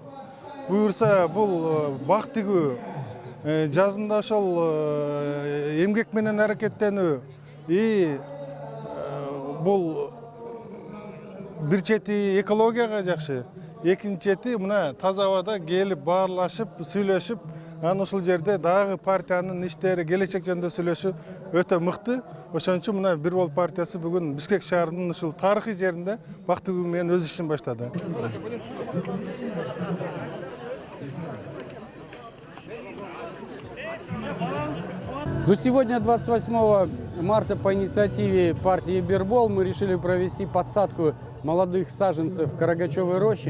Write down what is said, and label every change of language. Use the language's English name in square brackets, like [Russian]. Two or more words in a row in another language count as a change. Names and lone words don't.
[Kyrgyz] Буюрса бул бак тигүү, жазында ошол эмгек менен аракеттенүү, бул бир чети экологияга жакшы, экинчи чети мына таза абада келип баарлашып, сүйлөшүп, анан ушул жерде дагы партиянын иштери, келечек жөнүндө сүйлөшүү өтө мыкты. Ошон үчүн мына Бир Бол партиясы бүгүн Бишкек шаарынын ушул тарыхый жеринде бак тигүү менен өз ишин баштады. [Russian] Но сегодня, 28 марта, по инициативе партии Бир Бол, мы решили провести подсадку молодых саженцев Карагачевой рощи.